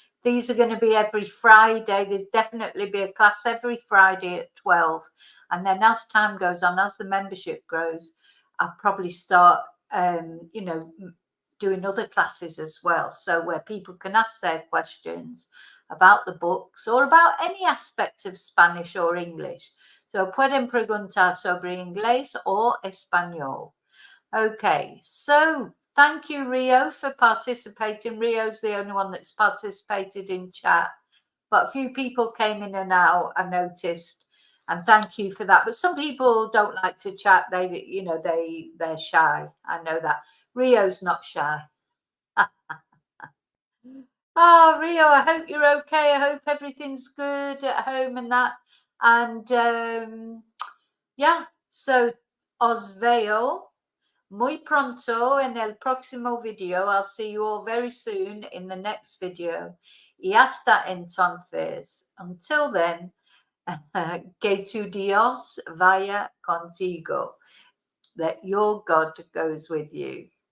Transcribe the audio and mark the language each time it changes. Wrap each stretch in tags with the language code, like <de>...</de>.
<en>These are going to be every Friday. There's definitely be a class every Friday at 12. And then as time goes on, as the membership grows, I'll probably start, you know, doing other classes as well. So where people can ask their questions about the books or about any aspect of Spanish or English.</en> <es>So pueden preguntar sobre inglés o español.</es> <en>Okay, so thank you, Rio, for participating. Rio's the only one that's participated in chat, but a few people came in and out, I noticed, and thank you for that. But some people don't like to chat. They, you know, they're shy. I know that. Rio's not shy. Oh, Rio, I hope you're okay. I hope everything's good at home and that. And yeah, so</en> <es>os veo muy pronto en el próximo video.</es> <en>I'll see you all very soon in the next video.</en> <es>Y hasta entonces,</es> <en>until then,</en> <es>que tu Dios vaya contigo.</es> <en>That your God goes with you.</en>